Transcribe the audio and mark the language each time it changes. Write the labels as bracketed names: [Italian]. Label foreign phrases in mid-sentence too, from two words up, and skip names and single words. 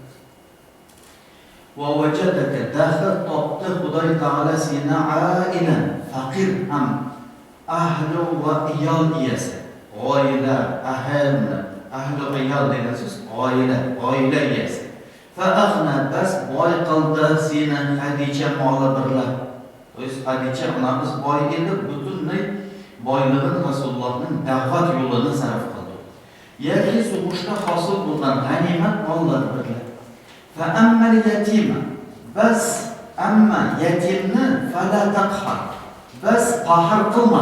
[Arabic] ووجدك, [Uzbek] daxil topdi Xudoy taolo seni ailan, faqir ham, ahli va iyol egasi. Oila, ahli va iyol degan so'z oila egasi. [Arabic] فأغنى, [Uzbek] bas boy qildi seni Xadija moli birla. [Russian] То есть [Uzbek] Хадича onamiz boy edi, butunlay boylig'ini Rasulullohning da'vat yo'lini sarf qildi. Yoki sug'ushda hosil bo'lgan g'animat mollar bilan. [Arabic] فأما اليتيم, [Uzbek] bas amma yatimni [Arabic] فلا تقهر. [Uzbek] Bas qahr qilma.